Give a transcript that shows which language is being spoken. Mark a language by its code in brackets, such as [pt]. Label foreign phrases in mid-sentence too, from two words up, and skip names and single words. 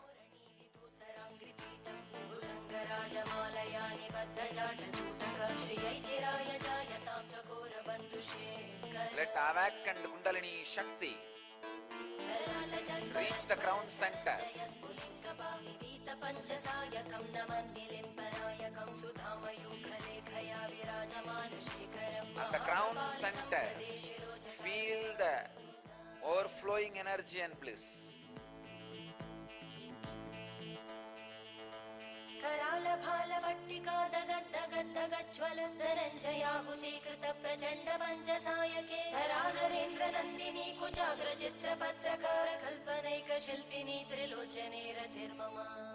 [en] Let awakened Kundalini Shakti reach the crown center. At the crown center, feel the overflowing energy and bliss. [sa] कराल भाल वत्तिका धगद् धगद् धगद् ज्वाल धनञ्जयाहुति कृत प्रचण्ड पञ्चसायके धराधरेन्द्र नन्दिनी कुचाग्र चित्र पत्रकर कल्पनैक शिल्पिनी त्रिलोचने रतिर्मम